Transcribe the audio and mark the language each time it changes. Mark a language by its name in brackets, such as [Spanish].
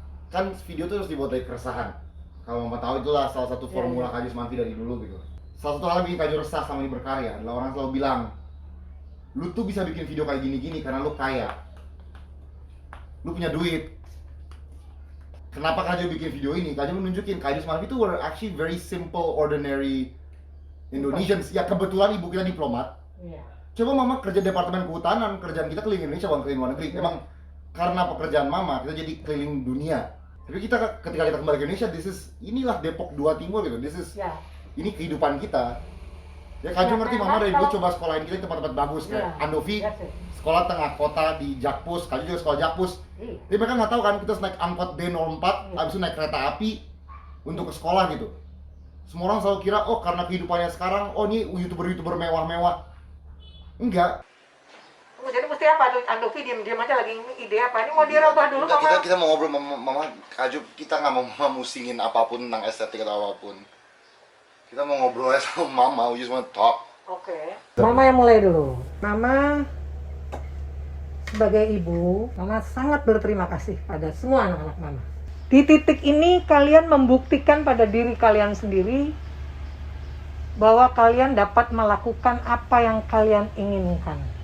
[Indonesian] Kan video tuh harus dibuat dari keresahan. Kalau mau tahu itulah salah satu formula Kak Manfi dari dulu gitu. Salah satu hal yang bikin Kak resah sama ini berkarya adalah orang selalu bilang, lu tuh bisa bikin video kayak gini-gini karena lu kaya. Lu punya duit. Kenapa Kak bikin video ini? Kak menunjukin Kak Manfi itu [English] were actually very simple, ordinary Indonesians. [Indonesian] Ya kebetulan ibu kita diplomat. Iya. Coba mama kerja departemen kehutanan, kerjaan kita keliling Indonesia bukan keliling luar negeri. Emang karena pekerjaan mama kita jadi keliling dunia. Tapi kita ketika kita kembali ke Indonesia, inilah Depok 2 Timur gitu. Ya. Ini kehidupan kita. Ya Kaju Ya, ngerti kan, mama dari dulu kalau- coba sekolahin kita di tempat-tempat bagus kayak Iya. Andovi Iya sih. sekolah tengah kota di Jakpus, Kaju juga sekolah Jakpus. Iya. Jadi mereka nggak tahu kan kita naik angkot D04, habis itu naik kereta api untuk ke sekolah gitu. Semua orang selalu kira, oh karena kehidupannya sekarang, oh ini youtuber mewah-mewah. Enggak. Jadi mesti apa? Andovi diam-diam aja lagi ide apa? Ini mau dirubah dulu mama. Kita mau ngobrol mama Kaju, kita nggak mau mama musingin apapun tentang estetik atau apapun. Kita mau ngobrol aja sama mama, [English] we just want to talk. [Indonesian] Oke. Mama yang mulai dulu. Mama sebagai ibu, mama sangat berterima kasih pada semua anak-anak mama. Di titik ini kalian membuktikan pada diri kalian sendiri bahwa kalian dapat melakukan apa yang kalian inginkan.